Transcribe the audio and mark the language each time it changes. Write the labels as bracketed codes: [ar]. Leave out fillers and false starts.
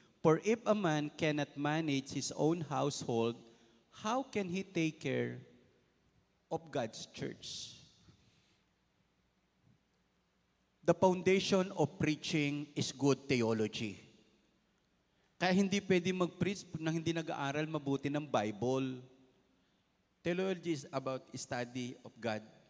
[en] For if a man cannot manage his own household, how can he take care of God's church? The foundation of preaching is good theology. [tl] Kaya hindi pwede mag-preach na hindi nag-aaral mabuti ng Bible. [en] Theology is about study of God.